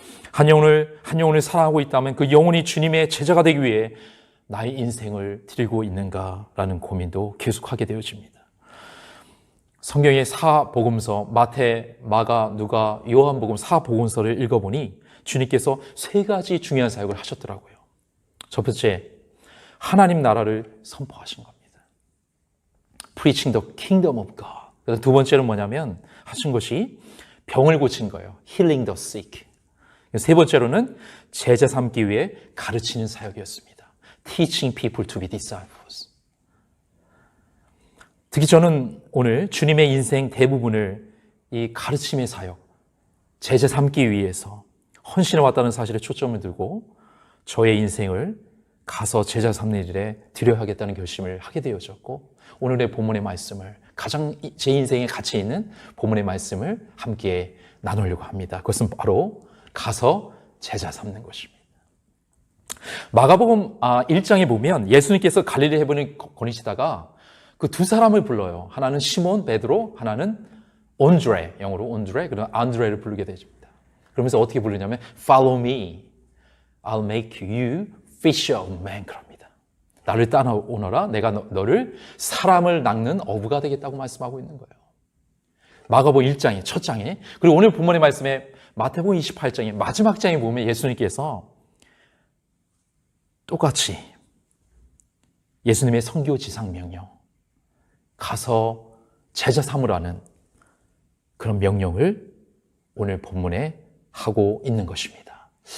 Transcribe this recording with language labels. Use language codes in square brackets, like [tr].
[ko] 한 영혼을 사랑하고 있다면 그 영혼이 주님의 제자가 되기 위해 나의 인생을 드리고 있는가라는 고민도 계속하게 되어집니다. 성경의 사복음서 마태, 마가, 누가, 요한복음 사복음서를 읽어보니 주님께서 세 가지 중요한 사역을 하셨더라고요. 첫 번째, 하나님 나라를 선포하신 겁니다. [en] Preaching the kingdom of God. [ko] 두 번째는 뭐냐면 하신 것이 병을 고친 거예요. [en] Healing the sick. [ko] 세 번째로는 제자 삼기 위해 가르치는 사역이었습니다. [en] Teaching people to be disciples. [ko] 특히 저는 오늘 주님의 인생 대부분을 이 가르침의 사역, 제자 삼기 위해서 헌신해 왔다는 사실에 초점을 두고 저의 인생을 가서 제자 삼는 일에 드려야 하겠다는 결심을 하게 되어졌고, 오늘의 본문의 말씀을 가장 제 인생에 가치 있는 본문의 말씀을 함께 나누려고 합니다. 그것은 바로 가서 제자 삼는 것입니다. 마가복음 1장에 보면 예수님께서 갈릴리 해변을 거니시다가 그 두 사람을 불러요. 하나는 시몬 베드로, 하나는 온드레, 영어로 온드레, 그리고 안드레를 부르게 됩니다. 그러면서 어떻게 부르냐면 [en] Follow me, I'll make you fisher of men. [ko] 그럽니다. 나를 따라오너라, 내가 너를 사람을 낚는 어부가 되겠다고 말씀하고 있는 거예요. 마가복음 1장에 첫 장에, 그리고 오늘 본문의 말씀에 마태복음 28장에 마지막 장에 보면 예수님께서 똑같이 예수님의 선교 지상 명령, 가서 제자 삼으라는 그런 명령을 오늘 본문에 하고 있는 것입니다.